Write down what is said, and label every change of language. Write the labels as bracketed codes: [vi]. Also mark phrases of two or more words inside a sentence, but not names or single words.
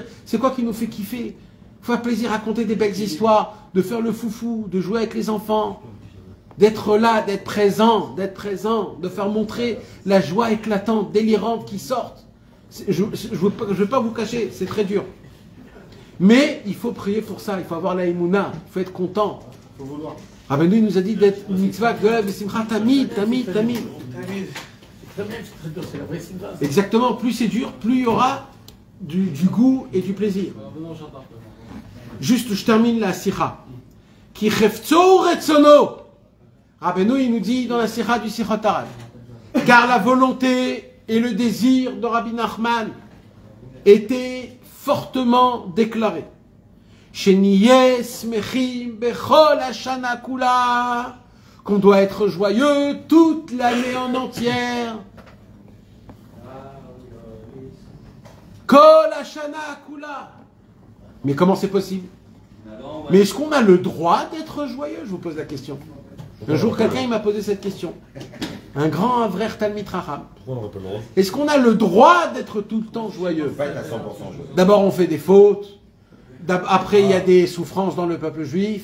[fr] C'est quoi qui nous fait kiffer? Il faut faire plaisir, raconter des belles histoires, de faire le foufou, de jouer avec les enfants, d'être là, d'être présent, de faire montrer la joie éclatante, délirante qui sort. Je ne vais pas vous cacher, c'est très dur. Mais il faut prier pour ça, il faut avoir la émouna, il faut être content. Il faut vouloir. Rabbeinu il nous a dit d'être [he] מצוה גדולה בשמחה תמיד. [fr] Exactement, plus c'est dur, plus il y aura du goût et du plaisir. Juste, je termine la sikha. [he] כי חפצו רצונו. [fr] Rabbeinu, il nous dit dans la sikha du Sichot Harad, car la volonté et le désir de Rabbi Nachman étaient fortement déclarés. [he] שנהיה שמחים בכל השנה כולה, [fr] qu'on doit être joyeux toute l'année en entière. [he] כל השנה כולה. [fr] Mais comment c'est possible? Mais est-ce qu'on a le droit d'être joyeux? Je vous pose la question. Un jour, quelqu'un il m'a posé cette question. Un grand [he] אברך תלמיד חכם. [fr] Est-ce qu'on a le droit d'être tout le temps joyeux? D'abord, on fait des fautes. Après, il y a des souffrances dans le peuple juif.